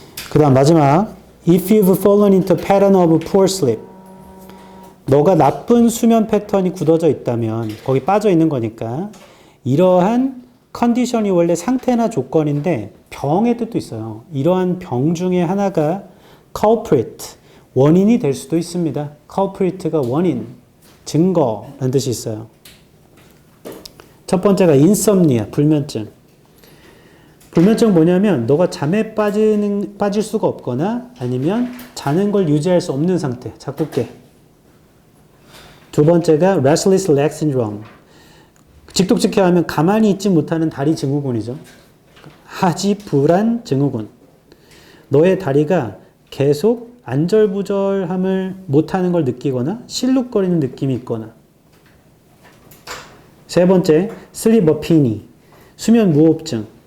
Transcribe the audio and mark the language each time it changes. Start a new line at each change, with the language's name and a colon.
Korean: 그 다음 마지막.
English: If you've fallen into a pattern of poor sleep.
Korean: 너가 나쁜 수면 패턴이 굳어져 있다면 거기 빠져 있는 거니까 이러한 컨디션이 원래 상태나 조건인데 병의 뜻도 있어요. 이러한 병 중에 하나가 culprit, 원인이 될 수도 있습니다. culprit가 원인, 증거라는 뜻이 있어요. 첫 번째가 insomnia, 불면증. 불면증 뭐냐면 너가 잠에 빠질 수가 없거나 아니면 자는 걸 유지할 수 없는 상태, 자꾸 깨. 두 번째가 restless leg syndrome. 직독직해 하면 가만히 있지 못하는 다리 증후군이죠. 하지불안 증후군. 너의 다리가 계속 안절부절함을 못하는 걸 느끼거나 실룩거리는 느낌이 있거나. 세 번째, sleep apnea. 수면 무호흡증.